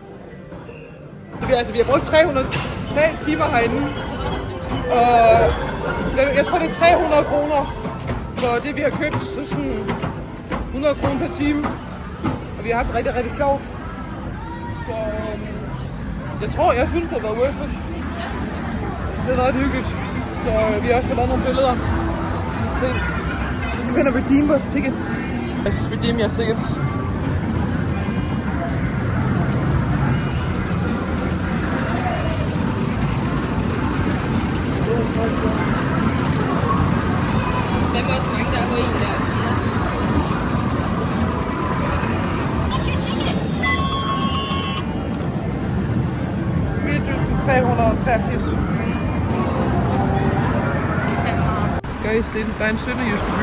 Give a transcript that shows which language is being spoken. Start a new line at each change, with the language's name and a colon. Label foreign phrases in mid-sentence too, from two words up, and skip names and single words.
Danish: Så vi har brugt 303 timer herinde. Og jeg tror, det er 300 kroner for det, vi har købt. Så sådan 100 kroner per time. Og vi har haft rigtig, rigtig sjovt. Så jeg synes, det har været
English: worth it.
Danish: Det har været ret hyggeligt. Så vi har også fået lavet nogle billeder. Så kan vi redeem vores tickets.
English: Yes, redeem
Danish: jeres tickets. Hvad må også mange, der er på en der? Guys, der er en sønderjyske by.